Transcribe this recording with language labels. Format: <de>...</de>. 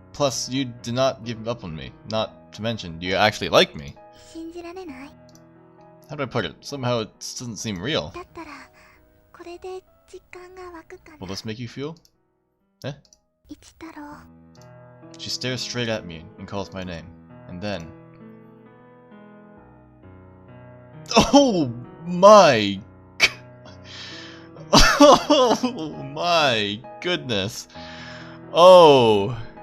<en>Plus, you did not give up on me. Not to mention, you actually like me.</en> <ja>信じられない？</ja> <en>How do I put it? Somehow it doesn't seem real.</en> <ja>だったらこれで実感が湧くか</ja> <en>Will</en> <ja>な。</ja> <en>this make you feel? Eh?</en> <ja>一太郎。</ja> <en>She stares straight at me and calls my name. And then... Oh my... Oh my goodness. Oh.</en>